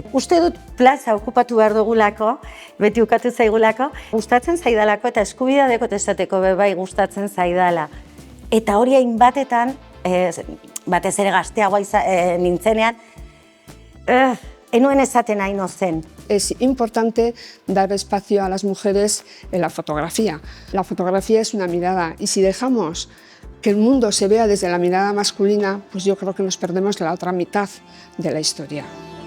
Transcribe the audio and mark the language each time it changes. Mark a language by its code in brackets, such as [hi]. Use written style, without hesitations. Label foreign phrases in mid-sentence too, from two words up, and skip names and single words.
[eu] Uste dut plaza okupatu behar dugulako, beti ukatu zaigulako, gustatzen zaidalako eta eskubidea dekot esateko bai gustatzen zaidala. Eta hori hainbatetan, batez ere gazteagoa nintzenean, enuen esaten haino zen. [es] Es importante dar espacio a las mujeres en la fotografía. La fotografía es una mirada y si dejamos que el mundo se vea desde la mirada masculina, pues yo creo que nos perdemos la otra mitad de la historia.